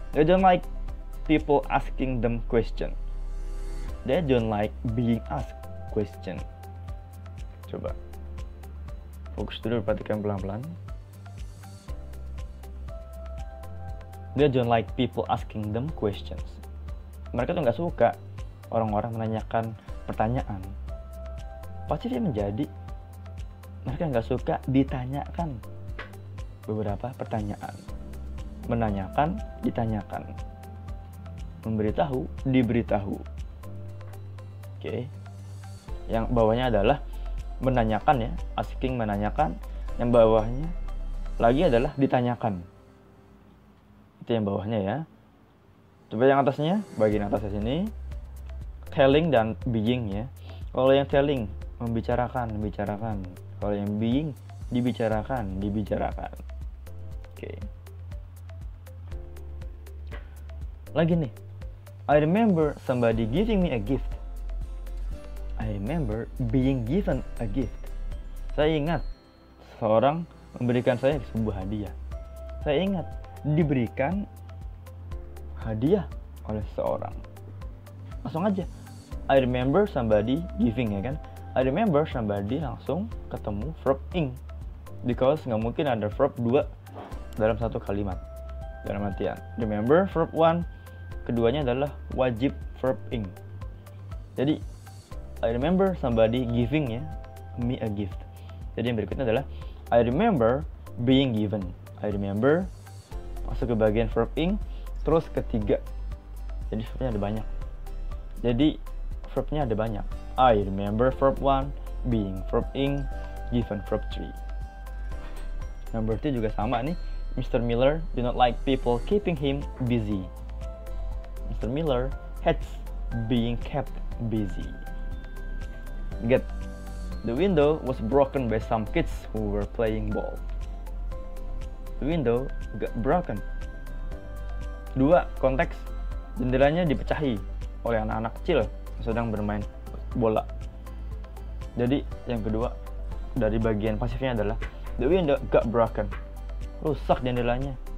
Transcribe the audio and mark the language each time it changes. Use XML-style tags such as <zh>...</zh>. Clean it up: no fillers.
<en>They don't like people asking them question. They don't like being asked question.</en> <id>Coba fokus dulu, perhatikan pelan-pelan. They don't like people asking them questions. Mereka tuh nggak suka orang-orang menanyakan pertanyaan. Pasifnya menjadi mereka nggak suka ditanyakan beberapa pertanyaan. Menanyakan, ditanyakan. Memberitahu, diberitahu. Oke. Yang bawahnya adalah menanyakan ya, asking menanyakan. Yang bawahnya lagi adalah ditanyakan. Itu yang bawahnya ya. Coba yang atasnya, bagian atasnya sini, telling dan being ya. Kalau yang telling, membicarakan. Kalau yang being, dibicarakan. Oke.</id> <en>Lagi nih, I remember somebody giving me a gift. I remember being given a gift.</en> <id>Saya ingat seseorang memberikan saya sebuah hadiah. Saya ingat diberikan hadiah oleh seseorang. Langsung aja,</id> <en>I remember somebody giving</en> <id>ya kan.</id> <en>I remember somebody</en> <id>langsung ketemu</id> <en>verb ing.</en> <id>Because nggak mungkin ada verb 2 dalam satu kalimat. Dalam artian, remember verb 1, keduanya adalah wajib verb ing.</id> <en>Jadi I remember somebody giving ya, me a gift.</en> <id>Jadi yang berikutnya adalah</id> <en>I remember being given.</en> <id>I remember masuk ke bagian verb ing, terus ketiga. Jadi verbnya ada banyak. Jadi verbnya ada banyak.</id> <en>I remember verb 1, being verb ing, given verb 3. Number 2</en> <id>juga sama nih.</id> <en>Mr. Miller do not like people keeping him busy. Mr. Miller hates being kept busy. Get, the window was broken by some kids who were playing ball. The window got broken.</en> <id>2 konteks, jendelanya dipecahi oleh anak-anak kecil yang sedang bermain bola. Jadi yang kedua dari bagian pasifnya adalah</id> <en>the window got broken.</en> <id>Rusak jendelanya.</id>